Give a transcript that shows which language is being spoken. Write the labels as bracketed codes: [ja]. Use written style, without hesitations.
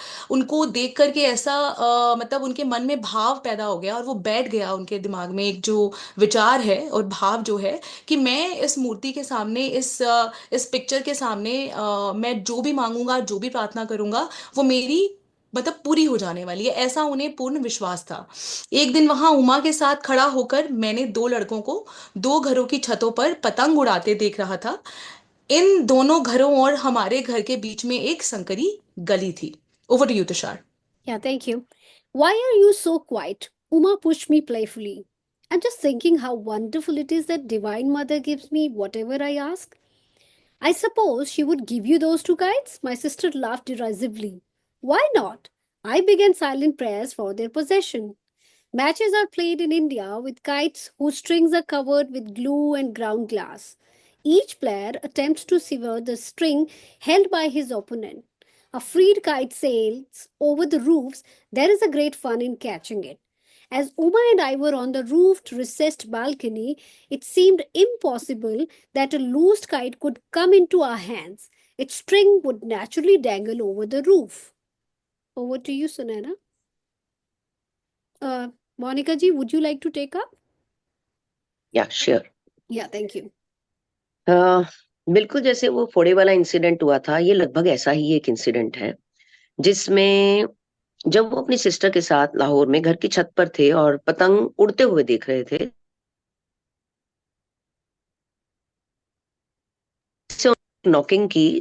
[hi] उनको देख करके ऐसा मतलब उनके मन में भाव पैदा हो गया और वो बैठ गया उनके दिमाग में एक जो विचार है और भाव जो है कि मैं इस मूर्ति के सामने इस पिक्चर के सामने मैं जो भी मांगूंगा जो भी प्रार्थना करूंगा वो मेरी मतलब पूरी हो जाने वाली है. ऐसा उन्हें पूर्ण विश्वास था. एक दिन वहां उमा के साथ खड़ा होकर मैंने दो लड़कों को दो घरों की छतों पर पतंग उड़ाते देख रहा था. इन दोनों घरों और हमारे घर के बीच में एक संकरी गली थी. [en] Over to you Tushar. Yeah, thank you. Why are you so quiet? Uma pushed me playfully. I'm just thinking how wonderful it is that Divine Mother gives me whatever I ask. I suppose she would give you those two kites? My sister laughed derisively. Why not? I began silent prayers for their possession. Matches are played in India with kites whose strings are covered with glue and ground glass. Each player attempts to sever the string held by his opponent. A freed kite sails over the roofs. There is a great fun in catching it. As Uma and I were on the roofed, recessed balcony, it seemed impossible that a loosed kite could come into our hands. Its string would naturally dangle over the roof. Over to you, Sunana. Monica ji, would you like to take up? Yeah sure. Yeah, thank you. [hi] बिल्कुल जैसे वो फोड़े वाला incident हुआ था, ये लगभग ऐसा ही एक इंसिडेंट है जिसमें जब वो अपनी सिस्टर के साथ लाहौर में घर की छत पर थे और पतंग उड़ते हुए देख रहे थे, नॉकिंग की.